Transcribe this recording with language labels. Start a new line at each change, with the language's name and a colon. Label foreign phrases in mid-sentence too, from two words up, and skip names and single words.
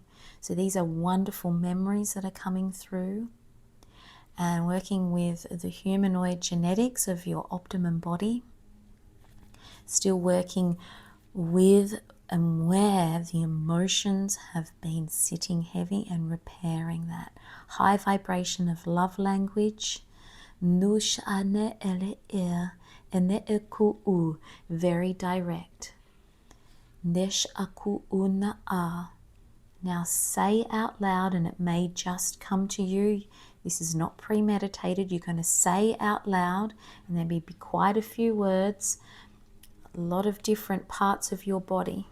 English: So these are wonderful memories that are coming through, and working with the humanoid genetics of your optimum body, still working with and where the emotions have been sitting heavy and repairing that. High vibration of love language. Nush ane ele ene eku very direct. Nesh aku una a. Now say out loud, and it may just come to you. This is not premeditated. You're going to say out loud, and there may be quite a few words, a lot of different parts of your body.